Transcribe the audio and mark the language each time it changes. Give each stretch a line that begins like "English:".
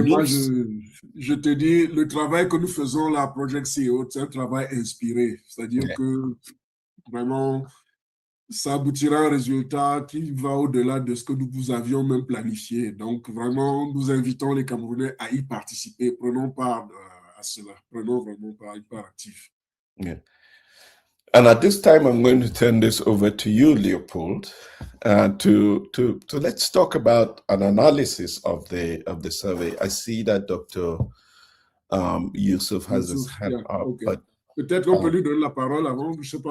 French: moi, je te dis, le travail que nous faisons, la Project CEO, c'est un travail inspiré. C'est-à-dire que vraiment, ça aboutira à un résultat qui va au-delà de ce que nous avions même planifié. Donc, vraiment, nous invitons les Camerounais à y participer. Prenons part à cela. Prenons vraiment part, une part active.
English: Yeah. And at this time, I'm going to turn this over to you, Leopold, to let's talk about an analysis of the survey. I see that Dr. Yusuf has his hand up, okay. but
French: peut-être qu'on peut lui donner la parole avant, je sais pas.